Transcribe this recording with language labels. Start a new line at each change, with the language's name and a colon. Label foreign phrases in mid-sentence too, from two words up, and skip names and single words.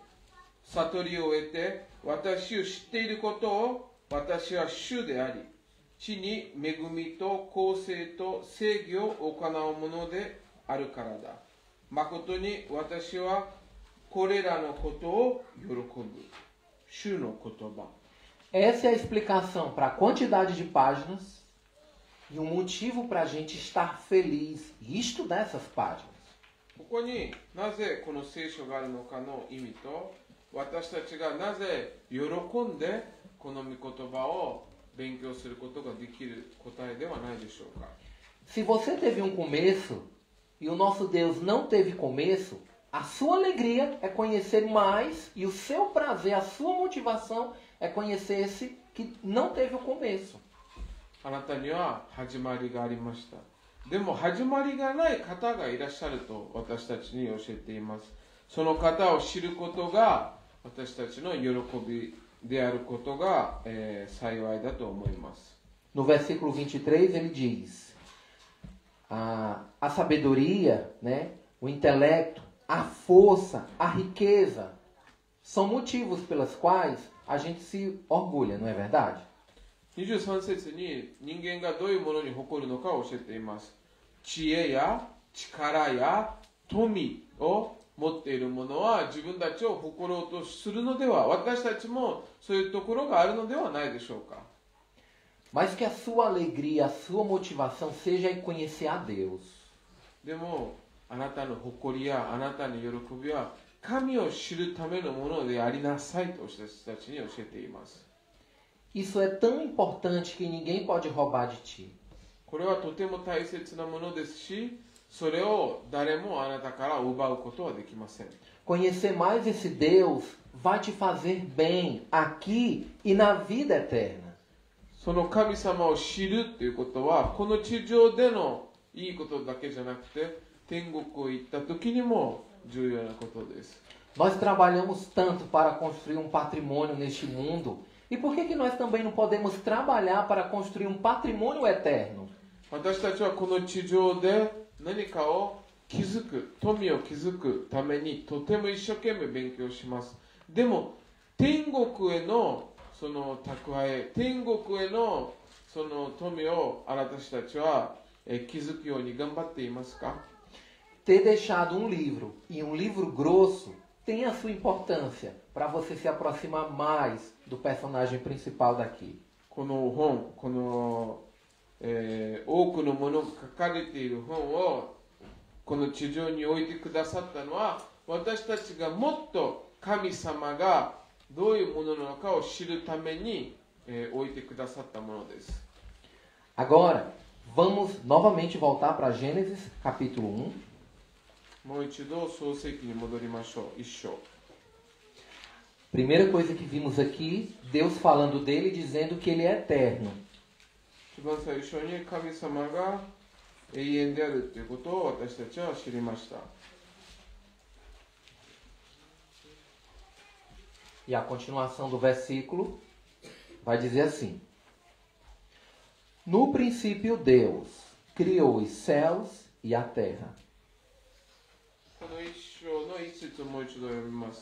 Japanese: 悟りを得て私を知っていることを、私は主であり、地に恵みと公正と正義を行うものであるからだ。誠に私はこれらのことを喜ぶ。主の言葉。
Portuguese: Essa é a explicação para a quantidade de páginas e um motivo para a gente estar feliz e estudar essas páginas.
Japanese: ここになぜこの聖書があるのかの意味と、私たちがなぜ喜んでこの御言葉を勉強することができる答えではないでしょうか。
Portuguese: Se você teve um começo e o nosso Deus não teve começo, a sua alegria é conhecer mais e o seu prazer, a sua motivação é conhecer esse que não teve o começo.
Japanese: あなたには始まりがありました。でも始まりがない方がいらっしゃると私たちに教えています。その方を知ることが私たちの喜びであることが、幸いだと思います。
Portuguese: No versículo 23 ele diz: a sabedoria, né, o intelecto, a força, a riqueza são motivos pelos quais a gente se orgulha, não é verdade?
Japanese: 23 節に人間がどういうものに誇るのかを教えています。知恵や力や富を持っている者は自分たちを誇ろうとするのでは、私たちもそういうところがあるのではないでしょうか。
Portuguese: Mas que a sua alegria, a sua motivação seja em conhecer a Deus.
Japanese: でもあなたの誇りやあなたの喜びは神を知るためのものでありなさいと私たちに教えています。
Portuguese: Isso é tão importante que ninguém pode roubar de ti.
Japanese: これはとても大切なものですし、それを誰もあなたから奪うことはできません。
Portuguese: conhecer mais esse Deus vai te fazer bem aqui e na vida eterna.
Japanese: その神様を知るっていうことは、この地上でのいいことだけじゃなくて、天国を行った時にも重要なことです。
Portuguese: Nós trabalhamos tanto para construir um patrimônio neste mundo, e por que nós também não podemos trabalhar para construir um patrimônio eterno?
Japanese: 私たちはこの地上で何かを築く、富を築くためにとても一生懸命勉強します。でも天国へのその蓄え、天国へのその富を私たちは築くように頑張っていますか？
Portuguese: Ter deixado um livro, e um livro grosso, tem a sua importância para você se aproximar mais do personagem principal daqui.
Japanese: この本、この、多くのものが書かれている本をこの地上に置いてくださったのは、私たちがもっと神様がどういうものなのかを知るために、置いてくださったものです。
Portuguese: Agora, vamos novamente voltar para Gênesis, capítulo 1.
Japanese: もう一度創世記に戻りましょう。一章。
Portuguese: Primeira coisa que vimos aqui, Deus falando dele, dizendo que ele é eterno.
Japanese: 一番最初に神様が永遠であるということを私たちは知りました。
Portuguese: E a continuação do versículo vai dizer assim: No princípio Deus criou os céus e a terra.
Japanese: この一章の一節をもう一度読みます。